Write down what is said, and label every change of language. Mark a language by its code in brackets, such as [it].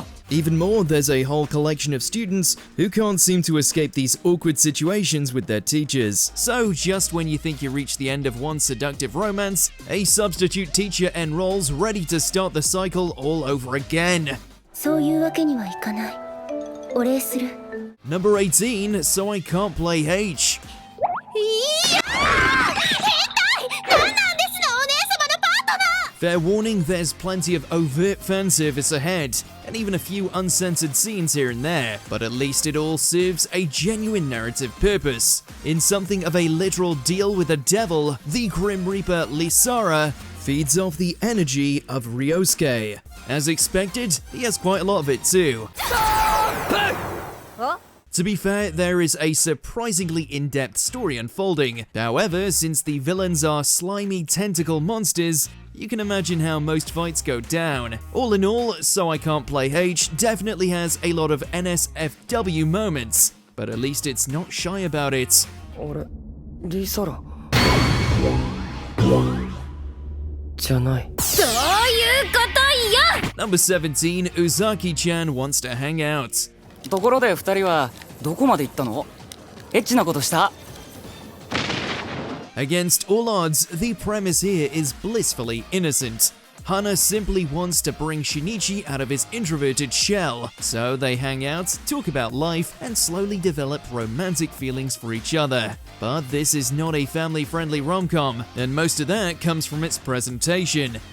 [en] Even more, there's a whole collection of students who can't seem to escape these awkward situations with their teachers. So, just when you think you reach the end of one seductive romance, a substitute teacher enrolls ready to start the cycle all over again. [ja] そういうわけにはいかないお礼する [en] Number 18, so I can't play H. [ja] いやー変態何なんですのお姉様のパートナー [en] Fair warning, there's plenty of overt fan service ahead, and even a few uncensored scenes here and there, but at least it all serves a genuine narrative purpose. In something of a literal deal with the devil, the Grim Reaper Lisara feeds off the energy of Ryosuke. As expected, he has quite a lot of it too. To be fair, there is a surprisingly in-depth story unfolding. However, since the villains are slimy tentacle monsters, you can imagine how most fights go down. All in all, So I Can't Play H definitely has a lot of NSFW moments, but at least it's not shy about it. [ja] あれリサラじゃないそういうことよ [en] Number 17, Uzaki-chan wants to hang out. [ja] ところで2人はどこまで行ったのエッチなことした [en] Against all odds, the premise here is blissfully innocent. Hana simply wants to bring Shinichi out of his introverted shell, so they hang out, talk about life, and slowly develop romantic feelings for each other. But this is not a family-friendly rom-com, and most of that comes from its presentation.